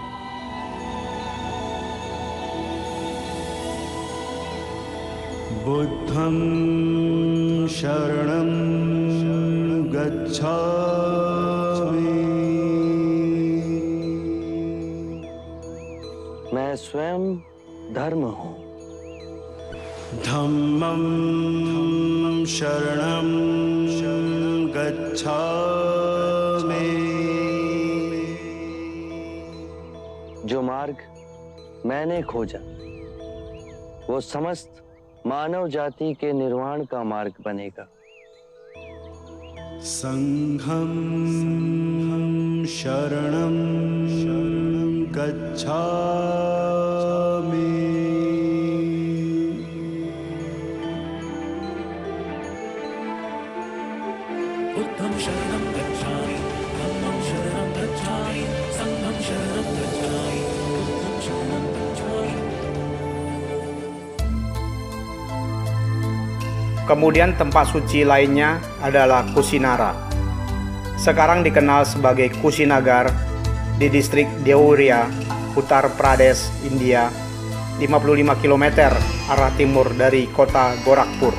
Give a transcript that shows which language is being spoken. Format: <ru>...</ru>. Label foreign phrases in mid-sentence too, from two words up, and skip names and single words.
<pi>बुद्धं शरणं गच्छामि।</pi> <hi>मैं स्वयं धर्म हूँ।</hi> <pi>धम्मं शरणं गच्छामि।</pi> <hi>जो मार्ग मैंने खोजा वो समस्त मानव जाति के निर्वाण का मार्ग बनेगा।</hi> <pi>संघं शरणं गच्छामि। बुद्धं शरणं गच्छामि, धम्मं शरणं गच्छामि, संघं शरणं गच्छामि, बुद्धं शरणं गच्छामि।</pi> <id>Kemudian tempat suci lainnya adalah Kusinara. Sekarang dikenal sebagai Kusinagar di distrik Deoria, Uttar Pradesh, India, 55 km arah timur dari kota Gorakhpur.</id>